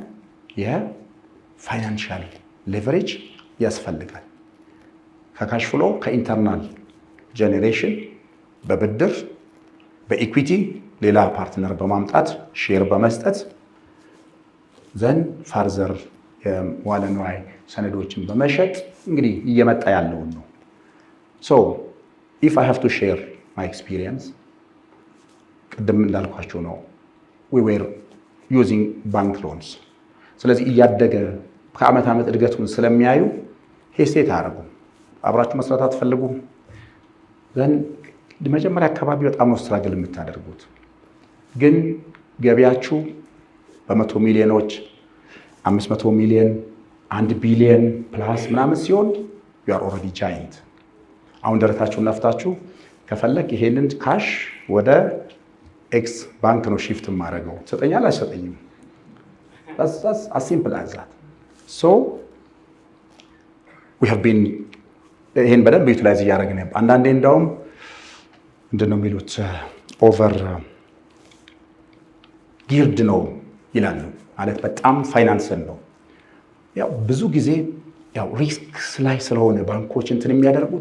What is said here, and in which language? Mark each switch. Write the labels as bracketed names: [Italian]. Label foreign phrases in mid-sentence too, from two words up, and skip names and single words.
[English] financial leverage [Amharic] ያስፈልጋል [English] cash flow [Amharic] ከኢንተርናል ጄኔሬሽን በብድር በኢኩዊቲ ሌላ ፓርትነር በማምጣት ሼር በመስጠት [English] then further [Amharic] የመዋለ ንዋይ ሰነዶችን በመሸጥ እንግዲህ እየመጣ ያለውን [English] ነው። so if I have to share my experience [Amharic] ቅድም እንዳልኳቸው ነው [English] we were using bank loans። [Amharic] ስለዚህ እያደገ ከዓመት ዓመት እድገቱን ስለሚያዩ ሄስቴት አያደርጉም። አብራችሁ መስራት አትፈልጉም። ዘን መጀመሪያ አካባቢ በጣም ነው ስትራግል የምታደርጉት። ግን ገቢያችሁ በመቶ ሚሊዮኖች 500 ሚሊዮን 1 ቢሊዮን ፕላስ ምናምን ሲሆን [English] you are already giant። [Amharic] አሁን ደረታችሁን ነፍታችሁ ከፈለክ ይሄንን ካሽ ወደ ኤክስ ባንክ ነው ሺፍት ማድረገው ሰጠኛል አይሰጠኝም። [English] that's as simple as that። [Amharic] so [English] we have been [Amharic] ይሄን በደንብ ዩቲላይዝ እያደረግን ነው። አንዳንዴ እንደውም ምንድነው የሚሉት [English] over geared [Amharic] ነው ይላሉ። ማለት በጣም ፋይናንስን ነው ያው ብዙ ጊዜ ያው ሪስክ ላይ ስለሆነ ባንኮች እንትን የሚያደርጉት